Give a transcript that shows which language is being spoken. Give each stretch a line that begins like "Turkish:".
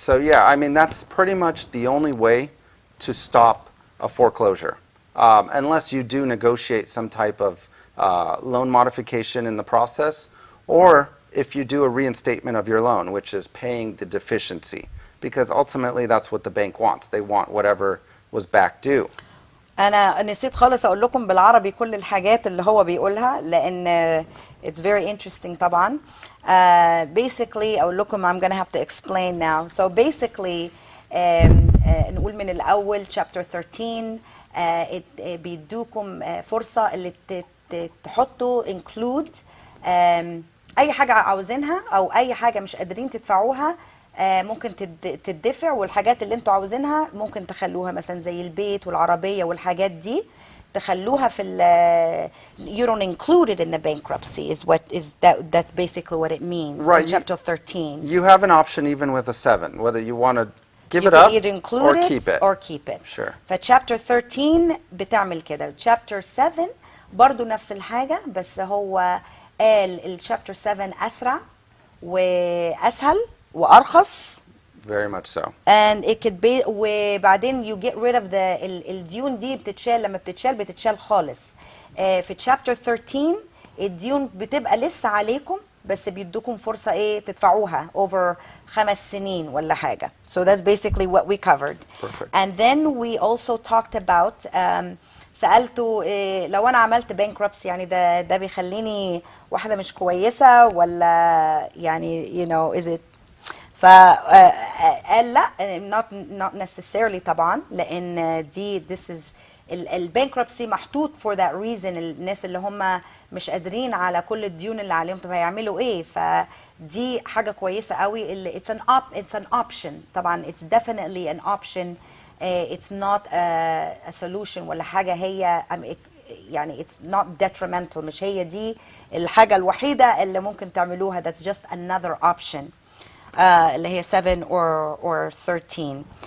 English: So yeah, I mean, that's pretty much the only way to stop a foreclosure, unless you do negotiate some type of loan modification in the process, or if you do a reinstatement of your loan, which is paying the deficiency, because ultimately that's what the bank wants. They want whatever was back due.
Arabic: أنا نسيت خالص أقول لكم بالعربي كل الحاجات اللي هو بيقولها لأن
English: it's very interesting
Arabic: طبعا.
English: Basically
Arabic: أقول لكم
English: I'm gonna have to explain now. So basically
Arabic: نقول من الأول chapter 13 بيدوكم فرصة اللي تحطوا include أي حاجة عاوزينها أو أي حاجة مش قادرين تدفعوها ممكن تدفع، والحاجات اللي انتوا عاوزينها ممكن تخلوها مثلا زي البيت والعربية والحاجات دي تخلوها في
English: you don't include it in the bankruptcy that's basically what it means in chapter 13. You have an option even with a 7, whether you want to give it up or keep it. Sure.
Arabic: فchapter 13 بتعمل كده. chapter 7 برضو نفس الحاجة، بس هو قال chapter 7 أسرع وأسهل وأرخص.
English: Very much so. And it could be
Arabic: وبعدين
English: you get rid of
Arabic: الديون دي بتتشال، لما بتتشال خالص. في chapter 13 الديون بتبقى لسه عليكم بس بيدوكم فرصة ايه تدفعوها over 5 سنين ولا حاجة.
English: So that's basically what we covered. Perfect. And then we also talked about
Arabic: سألته لو أنا عملت bankruptcy يعني ده بيخليني واحدة مش كويسة ولا يعني
English: is it
Arabic: فقال لا
English: not necessarily
Arabic: طبعا، لأن
English: this is
Arabic: البانكربسي محطوط
English: for that reason.
Arabic: الناس اللي هم مش قادرين على كل الديون اللي عليهم طب هيعملوا ايه، فدي حاجة كويسة قوي اللي
English: it's an option
Arabic: طبعا.
English: it's definitely an option. It's not a solution
Arabic: ولا حاجة هي يعني
English: it's not detrimental.
Arabic: مش هي دي الحاجة الوحيدة اللي ممكن تعملوها.
English: that's just another option.
Arabic: اللي هي 7 or 13.